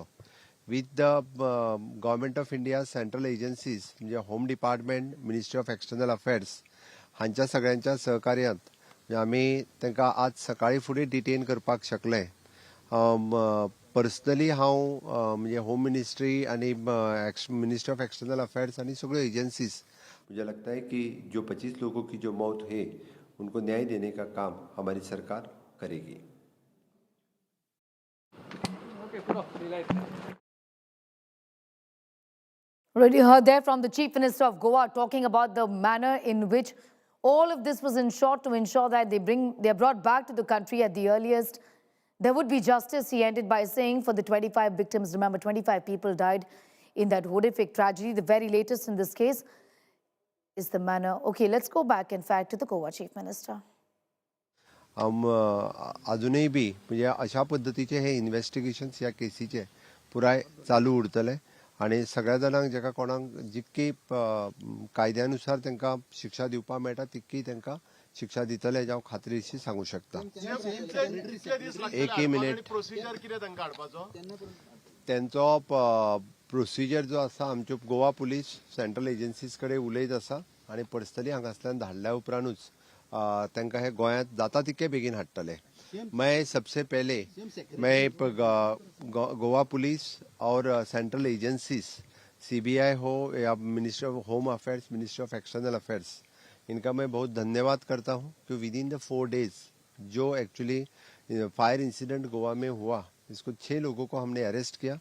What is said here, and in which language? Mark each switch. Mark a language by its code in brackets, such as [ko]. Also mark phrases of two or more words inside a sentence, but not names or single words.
[en] with the government of India central agencies [kok] म्हणजे [en] home department, ministry of external affairs [kok] हांच्या सगळ्यांच्या सहकार्यांत आमी तांकां आज सकाळी फुडें डिटेन करपाक शकले. पर्सनली हांव म्हणजे [en] home ministry [hi] आनी [en] ministry of external affairs [kok] आनी सगळ्यो एजेंसीज, [hi] मुझे लगता है कि जो 25 लोगों की जो मौत है उनको न्याय देने का काम हमारी सरकार करेगी. [en] Already heard there from the Chief Minister of Goa talking about the manner in which all of this was ensured to ensure that they are brought back to the country at the earliest. There would be justice, he ended by saying, for the 25 victims. Remember, 25 people died in that horrific tragedy. The very latest in this case is the manner. Okay, let's go back, in fact, to the Goa Chief Minister. [kok] अजूनही बी म्हणजे अशा पद्धतीचे हे इन्व्हेस्टिगेशन्स ह्या केसीचे पुराय चालू उरतले आणि सगळ्या जाणांक जेका कोणाक जितकी कायद्यानुसार तांकां शिक्षा दिवपाक मेळटा तितकी तांकां शिक्षा दितले हांव खात्रीशीर सांगू शकता. एक मिनिट, त्यांचो प्रोसिजर जो आसा आमच्यो गोवा पुलीस [en] central agencies [kok] कडेन उलयत आसा आनी पर्सनली हांगासल्यान धाडल्या उपरांतूच तांकां हे गोंयांत जाता तितके बेगीन हाडटले. [hi] मैं सबसे पहले मैं गोवा पुलिस और [en] central agencies [hi] CBI हो या [en] ministry of home affairs, ministry of external affairs, [hi] इनका मैं बहुत धन्यवाद करता हूं कि [en] within the 4 days [hi] जो [en] actually fire incident [hi] गोवा में हुआ, इसको 6 लोगों को हमने अरेस्ट किया.